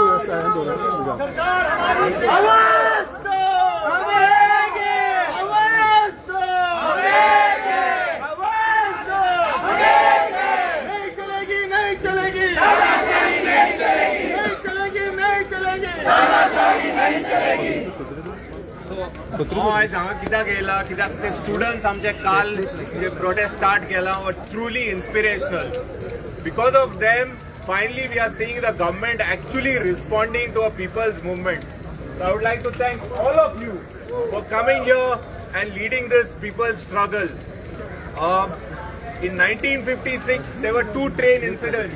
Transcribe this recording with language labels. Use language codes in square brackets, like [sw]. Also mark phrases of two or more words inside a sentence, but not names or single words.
[hi] सरकार हमारी आवाज दो, आवाज दो, आवाज दो, नहीं चलेगी, नहीं चलेगी, नहीं चलेगी, नहीं चलेगी. [kok] आज हांगा कित्याक येयला, कित्याक ते स्टुडंट्स आमचे काल जे [en] protest start [kok] केला [en] were truly inspirational. Because of them, finally we are seeing the government actually responding to a people's movement. So I would like to thank all of you for coming here and leading this people's struggle. In 1956, there were 2 train incidents.